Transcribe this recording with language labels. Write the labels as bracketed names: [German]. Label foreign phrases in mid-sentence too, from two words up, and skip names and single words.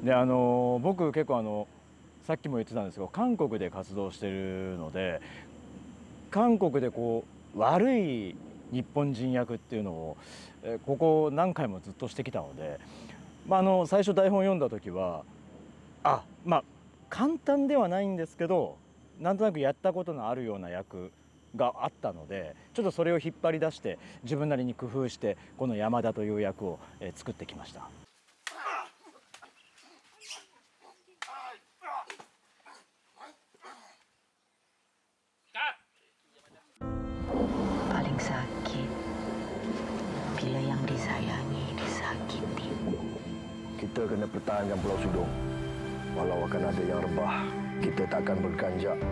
[Japanese] で、僕結構さっきも言ってたんですけど、韓国で活動しているので、韓国でこう悪い日本人役っていうのをここ何回もずっとしてきたので、最初台本読んだ時は簡単ではないんですけど、なんとなくやったことのあるような役があったので、ちょっとそれを引っ張り出して自分なりに工夫してこの山田という役を作ってきました。 [Malay] Paling sakit bila yang disayangi disakiti. Kita kena pertahankan Pulau Sudong. Walau akan ada yang rebah, kita takkan berganjak.